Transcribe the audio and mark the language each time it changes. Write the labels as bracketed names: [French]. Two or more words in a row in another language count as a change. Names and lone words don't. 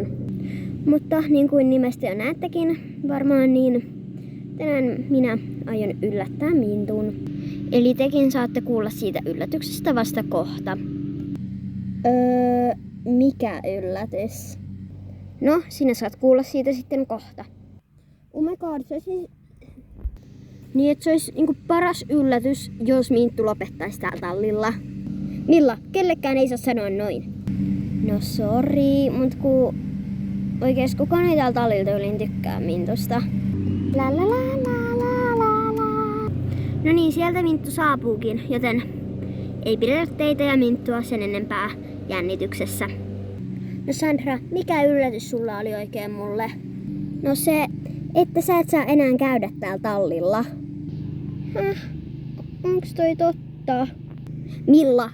[Finnish] Mutta niin kuin nimestä jo näettekin varmaan, niin tänään minä aion yllättää Mintun. Eli tekin saatte kuulla siitä yllätyksestä vasta kohta. Mikä yllätys? No, sinä saat kuulla siitä sitten kohta. [English] Oh my god, [Finnish] se olisi niin, että se olisi niinku paras yllätys, jos Minttu lopettaisi täällä tallilla. Milla, kellekään ei saa sanoa noin. No sori, mut kun oikeesti kukaan ei täällä tallilta ylin tykkää Mintusta. La la la la la la la. No niin, sieltä Minttu saapuukin, joten ei pidetä teitä ja Minttua sen enempää jännityksessä. No Sandra, mikä yllätys sulla oli oikein mulle? No se, että sä et saa enää käydä täällä tallilla. Onks toi totta? Milla?